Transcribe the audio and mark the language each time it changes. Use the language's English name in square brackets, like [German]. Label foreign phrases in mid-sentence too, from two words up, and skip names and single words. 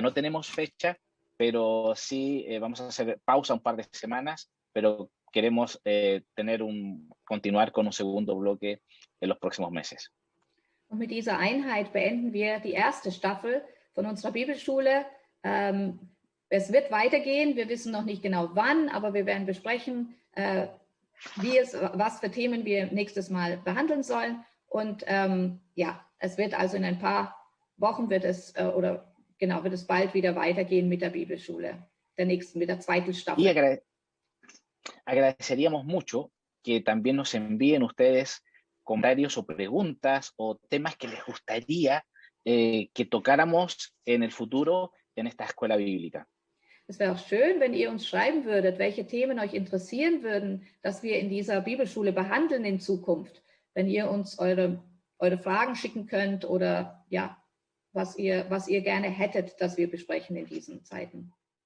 [Spanish] No tenemos fecha, pero sí vamos a hacer pausa un par de semanas, pero queremos continuar con un segundo bloque en los próximos meses. [German] Und mit dieser Einheit beenden wir die erste Staffel von unserer Bibelschule. Es wird weitergehen, wir wissen noch nicht genau wann, aber wir werden besprechen, was für Themen wir nächstes Mal behandeln sollen. Und ja, es wird also in ein paar Wochen wird es bald wieder weitergehen mit der Bibelschule, mit der zweiten Staffel. [Spanish] Y agradeceríamos mucho que también nos envíen ustedes comentarios o preguntas o temas que les gustaría que tocáramos en el futuro en esta escuela bíblica. [German] Es wäre auch schön, wenn ihr uns schreiben würdet, welche Themen euch interessieren würden, dass wir in dieser Bibelschule behandeln in Zukunft. Wenn ihr uns eure Fragen schicken könnt oder ja, was ihr gerne hättet, dass wir besprechen in diesen Zeiten.